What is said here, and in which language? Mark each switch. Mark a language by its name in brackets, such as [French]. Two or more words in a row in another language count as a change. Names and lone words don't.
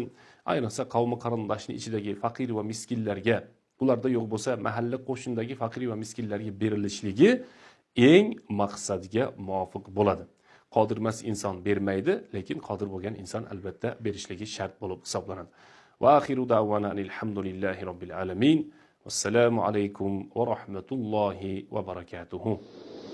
[Uzbek] Ayniqsa qavmi qarindoshning ichidagi faqir va miskinlarga, ularda yo'q bo'lsa mahalla qo'shnidagi faqir va miskinlarga berilishligi eng maqsadga muvofiq bo'ladi. Qodir emas inson bermaydi, lekin qodir bo'lgan inson albatta berishligi shart bo'lib hisoblanadi. [Arabic] وآخر دعوانا الحمد لله رب العالمين. السلام عليكم ورحمة الله وبركاته.